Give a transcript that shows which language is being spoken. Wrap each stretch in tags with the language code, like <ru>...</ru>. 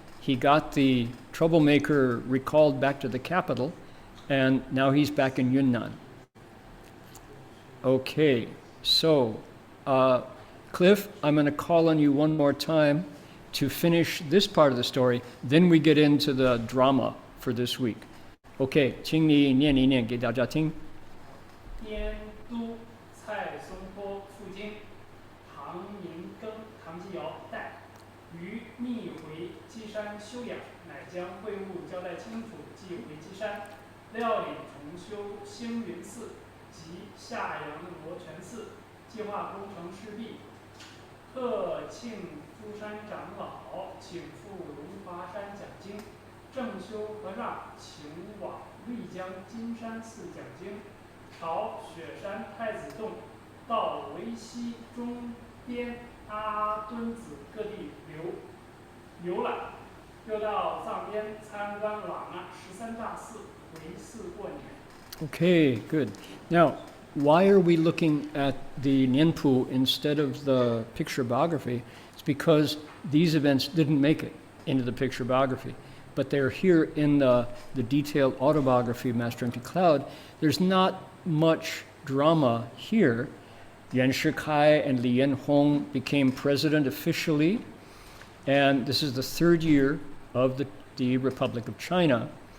<en>He got the troublemaker recalled back to the capital, and now he's back in Yunnan. Okay, so Cliff, I'm going to call on you one more time to finish this part of the story. Then we get into the drama for this week. Okay,</en> <zh>请你念一念给大家听。燕都蔡松坡赴京，唐寅庚、唐继尧代，于逆回稽山休养，乃将会务交代清楚，即回稽山，料理重修星云寺及下阳罗泉寺，计划工程事毕。特庆诸山长老请赴龙华山讲经，正修和尚请往丽江金山寺讲经，朝雪山太子洞到维西中边阿敦子各地游览，又到藏边参观喇嘛13大寺，回寺过年。</zh> <en>Okay, good. Now, why are we looking at the Nianpu instead of the picture biography? It's because these events didn't make it into the picture biography, but they're here in the detailed autobiography of Master Empty Cloud. There's not much drama here. Yuan Shikai and Li Yanhong became president officially, and this is the third year of the Republic of China.</en>